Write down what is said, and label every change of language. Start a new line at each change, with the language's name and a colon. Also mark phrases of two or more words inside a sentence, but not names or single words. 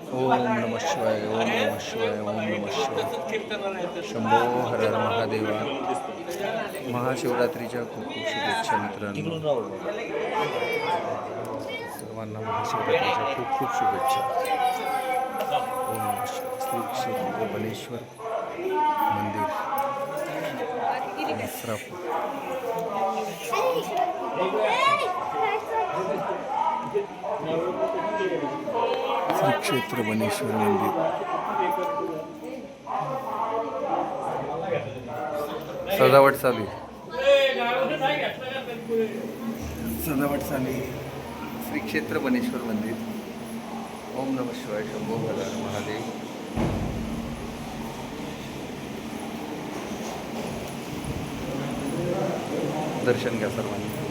Sanskrit: ओम नमः शिवाय, ओम नमः शिवाय, ओम नमः शिवाय.
Marathi: शंभो हर हर महादेवा. महाशिवरात्रीच्या खूप खूप शुभेच्छा मित्रांनो. सर्वांना महाशिवरात्रीच्या खूप खूप शुभेच्छा.
Sanskrit: ओम नमः शिवाय.
Marathi: श्री क्षेत्र बनेश्वर मंदिर नसरापूर. श्री क्षेत्र बनेश्वर मंदिर. सजावट चालू सजावट चालू. श्री क्षेत्र बनेश्वर मंदिर.
Sanskrit: ओम नमः शिवाय.
Marathi: शंभो हर हर महादेव. दर्शन घ्या सर्वांनी.